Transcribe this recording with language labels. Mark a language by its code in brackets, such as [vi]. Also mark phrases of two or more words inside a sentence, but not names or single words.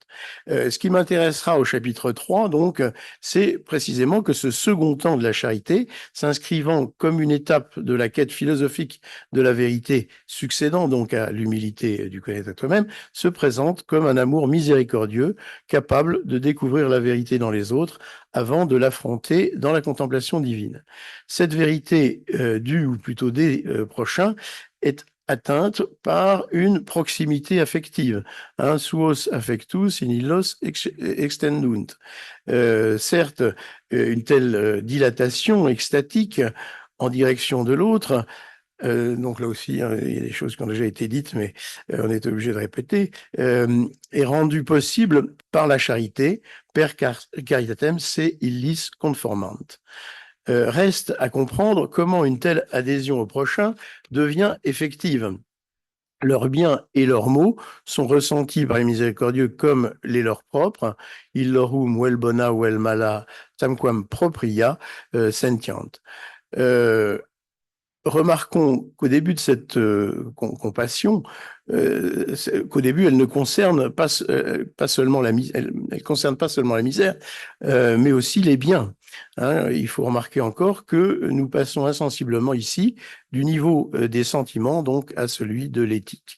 [fr] Ce qui m'intéressera au chapitre 3, donc, c'est précisément que ce second temps de la charité, s'inscrivant comme une étape de la quête philosophique de la vérité, succédant donc à l'humilité du connaître toi-même, se présente comme un amour miséricordieux, capable de découvrir la vérité dans les autres avant de l'affronter dans la contemplation divine. Cette vérité du, ou plutôt des prochains, est atteinte par une proximité affective, [la] suos affectus in illos extendunt. [fr] Certes, une telle dilatation extatique en direction de l'autre, donc là aussi, il y a des choses qui ont déjà été dites, mais on est obligé de répéter, est rendue possible par la charité, [la] per caritatem se illis conformant. [fr] Reste à comprendre comment une telle adhésion au prochain devient effective. Leurs biens et leurs maux sont ressentis par les miséricordieux comme les leurs propres. [la] Illorum vel bona vel mala tamquam propria sentiant. [fr] Remarquons qu'au début de cette compassion, qu'au début, elle ne concerne pas seulement la misère, elle concerne pas seulement la misère, mais aussi les biens. Hein, il faut remarquer encore que nous passons insensiblement ici du niveau des sentiments donc à celui de l'éthique.